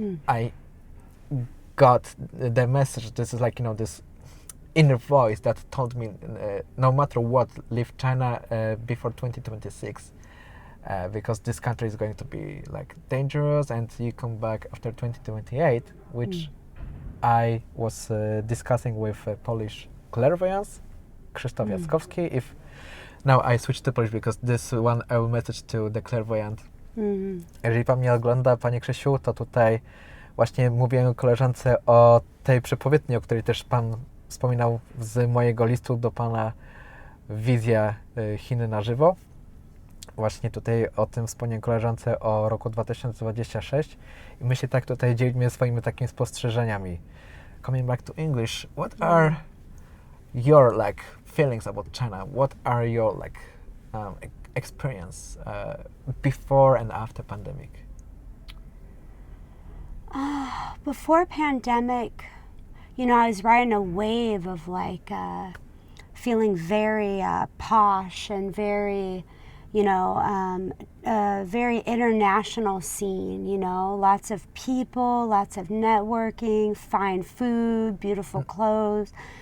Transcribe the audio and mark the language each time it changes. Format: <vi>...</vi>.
<en>I got the message. This is like, you know, this inner voice that told me no matter what, leave China before 2026, because this country is going to be like dangerous, and you come back after 2028, which I was discussing with Polish clairvoyance, Krzysztof Jackowski. If now I switched to Polish because this one I will message to the clairvoyant.</en> <pl>Jeżeli pan mnie ogląda, panie Krzysiu, to tutaj właśnie mówiłem koleżance o tej przepowiedni, o której też pan wspominał z mojego listu do pana Wizja Chiny na żywo. Właśnie tutaj o tym wspomniałem koleżance o roku 2026 i my się tak tutaj dzielimy swoimi takimi spostrzeżeniami.</pl> <en>Coming back to English, what are your like feelings about China? What are your like experience before and after pandemic? Before pandemic, you know, I was riding a wave of like feeling very posh and very, you know, very international scene, you know, lots of people, lots of networking, fine food, beautiful clothes.</en>